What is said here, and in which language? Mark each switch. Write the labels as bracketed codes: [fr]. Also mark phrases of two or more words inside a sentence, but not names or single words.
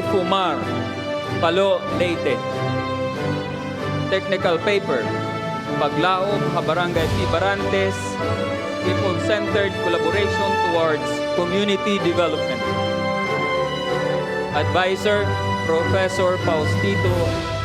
[en] Fumar, Palo, Leyte. Technical paper, Paglaob ha Barangay Tibarantes, People-Centered Collaboration Towards Community Development. Advisor, Professor Faustito A.